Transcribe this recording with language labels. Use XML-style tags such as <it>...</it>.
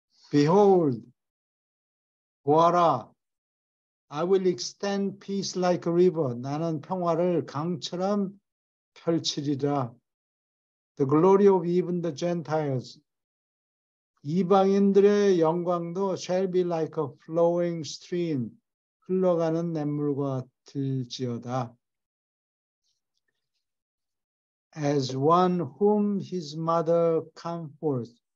<en>Behold,</en> <ko>보아라,</ko> <en>I will extend peace like a river.</en> <ko>나는 평화를 강처럼 펼치리라.</ko> <en>The glory of even the Gentiles.</en> <ko>이방인들의 영광도</ko> <en>shall be like a flowing stream.</en> <ko>흘러가는 냇물과 같을지어다.</ko> <en>As one whom his mother comforts.</en>